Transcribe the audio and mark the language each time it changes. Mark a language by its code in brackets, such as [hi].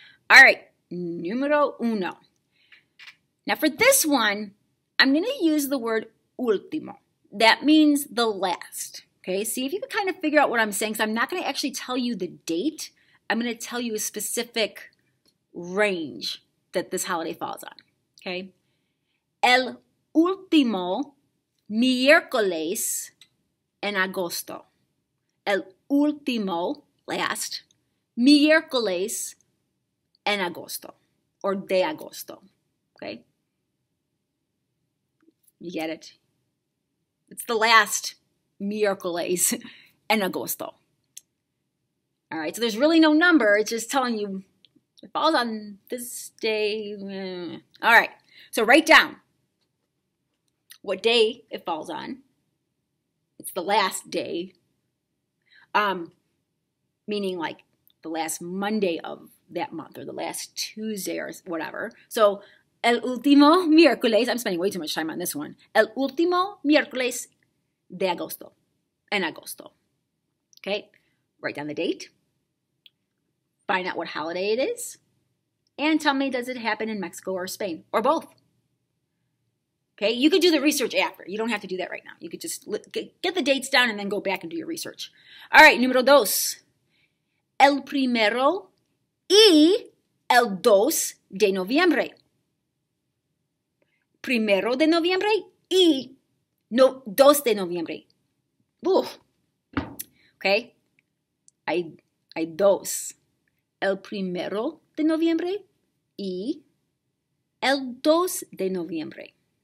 [en] All right, número 1. Now for this one, I'm going to use the word último. That means the last. Okay, see if you can kind of figure out what I'm saying. So I'm not going to actually tell you the date. I'm going to tell you a specific range that this holiday falls on. [es] Okay, el último miércoles en agosto. El último, last, miércoles en agosto, or de agosto. [en] Okay, you get it? It's the last [es] miércoles en agosto. [en] All right, so there's really no number. It's just telling you it falls on this day. All right, so write down what day it falls on. It's the last day, meaning like the last Monday of that month or the last Tuesday or whatever. So [es] el último miércoles, [en] I'm spending way too much time on this one. [es] El último miércoles de agosto, en agosto. [en] Okay, write down the date, find out what holiday it is, and tell me, does it happen in Mexico or Spain, or both? Okay, you could do the research after. You don't have to do that right now. You could just get the dates down and then go back and do your research. All right, número 2. [es] El primero y el 2 de noviembre. Primero de noviembre y 2 de noviembre. Uf. Okay, hay 2. El primero de noviembre y el 2 de noviembre.